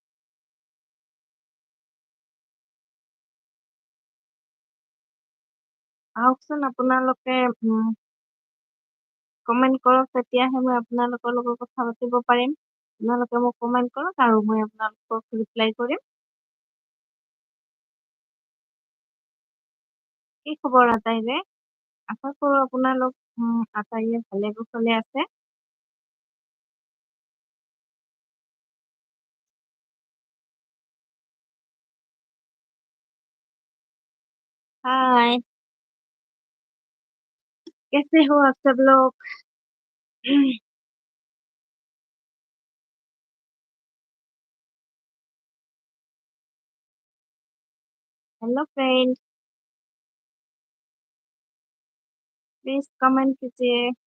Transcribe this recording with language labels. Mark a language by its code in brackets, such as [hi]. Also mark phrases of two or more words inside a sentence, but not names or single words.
[as] আহকচোন আপোনালোকে কমেণ্ট কৰক, তেতিয়াহে মই আপোনালোকৰ লগত কথা পাতিব পাৰিম। আপোনালোকে মোক কমেণ্ট কৰক আৰু মই আপোনালোকক ৰিপ্লাই কৰিম। কি খবৰ আটাইৰে? আশা কৰো আপোনালোক আটাইয়ে ভালে কুশলে আছে। [hi] हाय, कैसे हो आप सब लोग? [en] hello friend, [hi] प्लीज कमेंट कीजिए।